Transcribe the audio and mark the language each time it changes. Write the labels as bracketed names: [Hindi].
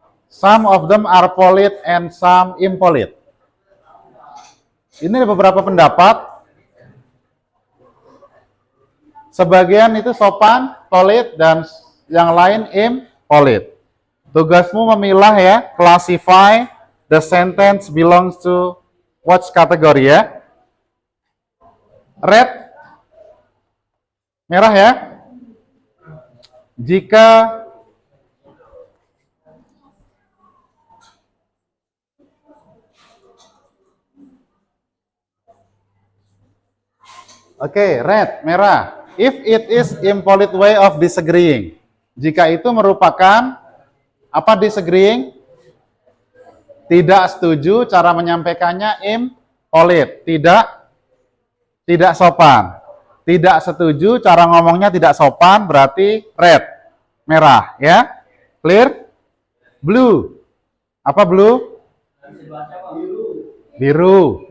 [English] Some of them are valid and some invalid. [Indonesian] Ini ada beberapa pendapat. Sebagian itu sopan, valid, dan yang lain invalid. Tugasmu memilah ya, [English] classify the sentence belongs to what category ya. [Indonesian] Red, merah ya. Jika red, merah. [English] If it is impolite way of disagreeing. [Indonesian] Jika itu merupakan apa disagreeing? Tidak setuju cara menyampaikannya impolite, tidak sopan. Tidak setuju cara ngomongnya tidak sopan berarti red. merah, ya. Clear? Blue. Apa blue? Biru.